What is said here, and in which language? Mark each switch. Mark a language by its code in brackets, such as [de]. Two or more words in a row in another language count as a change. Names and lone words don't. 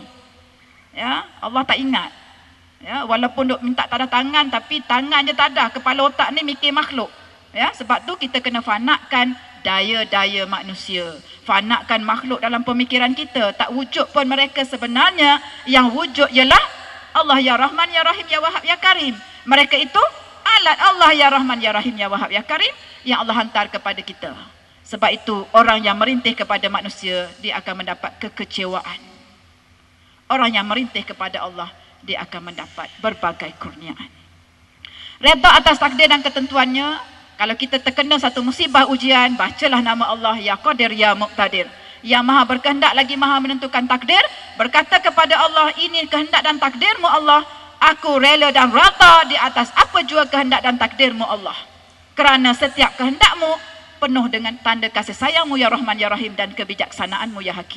[ms] Ya, Allah tak ingat. Ya, walaupun duk minta tanda tangan, tapi tangan je tak ada, kepala otak ni mikir makhluk. Ya, sebab tu kita kena fanakan daya-daya manusia. Fanakan makhluk dalam pemikiran kita. Tak wujud pun mereka sebenarnya. Yang wujud ialah Allah [ar] يا رحمن، يا رحيم، يا وهاب، يا كريم. [ms] Mereka itu alat Allah [ar] يا رحمن، يا رحيم، يا وهاب، يا كريم [ms] yang Allah hantar kepada kita. Sebab itu orang yang merintih kepada manusia, dia akan mendapat kekecewaan. Orang yang merintih kepada Allah, dia akan mendapat berbagai kurniaan. Redha atas takdir dan ketentuannya. Kalau kita terkena satu musibah ujian, bacalah nama Allah, [ar] يا قادر، يا مقتدر. [ms] Yang maha berkehendak lagi maha menentukan takdir. Berkata kepada Allah, ini kehendak dan takdirmu Allah. Aku rela dan rata di atas apa jua kehendak dan takdirmu Allah. Kerana setiap kehendakmu penuh dengan tanda kasih sayangmu [ar] يا رحمن يا رحيم [ms] dan kebijaksanaanmu [ar] يا حكيم.